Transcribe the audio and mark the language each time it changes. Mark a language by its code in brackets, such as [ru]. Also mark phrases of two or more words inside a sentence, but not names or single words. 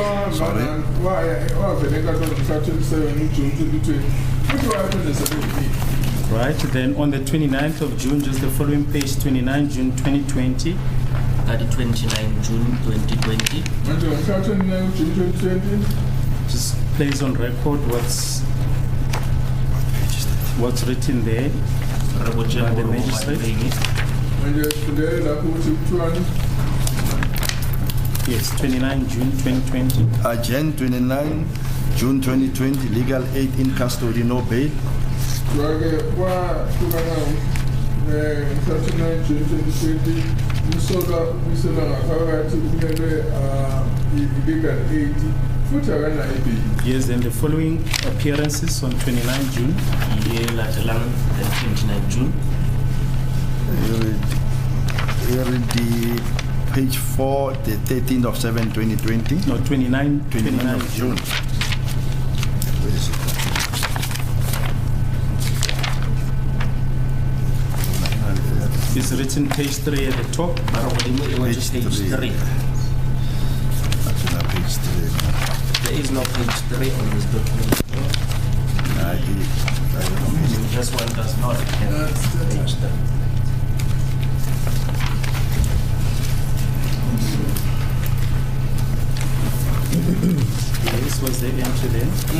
[en] Sorry? [zu] wavela enkantolo mhla 27 uJune 2020. Futhi waphinde sebeyifile. [en] Right, then on the 29th of June, just the following page, 29 June 2020, [nso] ka di 29 June 2020 [zu] Manje ngomhla 29 uJune 2020 [en] just plays on record what's written there. [nso] re botše [en] By the [nso] gore go [en] magistrate? [nso] badileng. [zu] manje sifundele lapho ukuthi kuthiwani. [en] Yes, 29 June 2020. Agenda 29 June 2020, legal aid in custody, no bail. [zu] Jwale kwahluka mhla 29 June 2020 umsolwa ubuyisela ngaphakathi kumele i- [en] legal aid [zu] futhi akanayo i-bail. [en] Yes, then the following appearances on 29 June. [nso] ye latelang the 29 June [en] Here the page 4, the 13th of 7, 2020. No, 29 of June. Where is it? It's written page 3 at the top. [nso] ba re godimo e wetše [en] Page page 3 3. Actually, page 3. there is no page 3 on this document I don't know. this one does not have page 3 This was the entry there.